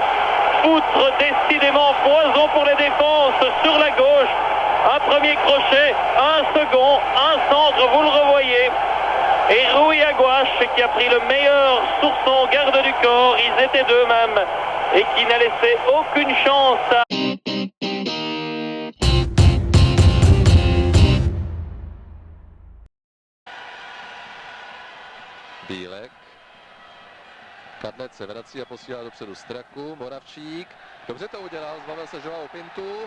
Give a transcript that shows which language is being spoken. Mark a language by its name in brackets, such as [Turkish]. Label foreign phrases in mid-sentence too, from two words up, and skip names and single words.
[French] Poutre décidément poison pour les défenses sur la gauche. Un premier crochet, un second, un centre, vous le revoyez. Et Rui Aguas qui a pris le meilleur sur son garde du corps. Ils étaient deux même. Et qui n'a laissé aucune chance à... Bílek. [Czech] Kadlec se vrací a posílá dopředu Straku. Moravčík. Dobře to udělal, zbavil se Joao Pintu.